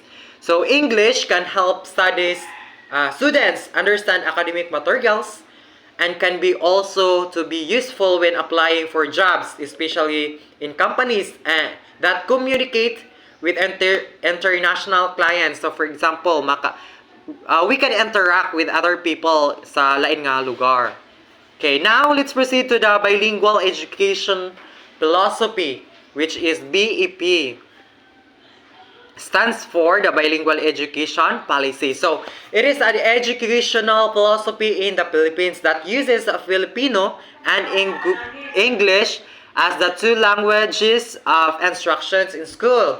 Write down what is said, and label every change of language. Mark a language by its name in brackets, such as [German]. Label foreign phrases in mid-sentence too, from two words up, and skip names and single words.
[English] So English can help students understand academic materials and can be also to be useful when applying for jobs, especially in companies that communicate with international clients. So for example, we can interact with other people [Cebuano] sa lain nga lugar. [English] Okay, now let's proceed to the bilingual education philosophy, which is BEP. Stands for the bilingual education policy. So it is an educational philosophy in the Philippines that uses Filipino and English as the two languages of instructions in school.